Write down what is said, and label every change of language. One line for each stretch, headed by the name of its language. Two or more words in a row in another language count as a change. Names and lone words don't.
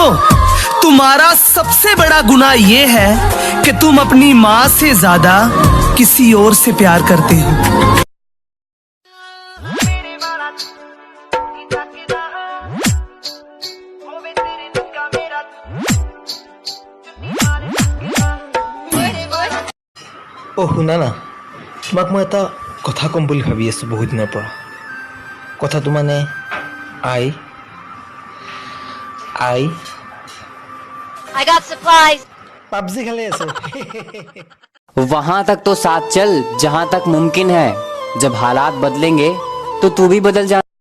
Hindi: तुम्हारा सबसे बड़ा गुनाह ये है कि तुम अपनी माँ से ज्यादा किसी और से प्यार करते हो।
Assamese: ओ শুনা না, তোমাক মই এটা কথা কম বুলি ভাবি আছো বহুত দিনৰ পৰা। কথাটো মানে I
English: got supplies।
Assamese: পাবজি খেলে আছো।
Hindi: वहां तक तो साथ चल जहां तक मुमकिन है, जब हालात बदलेंगे तो तू भी बदल जा।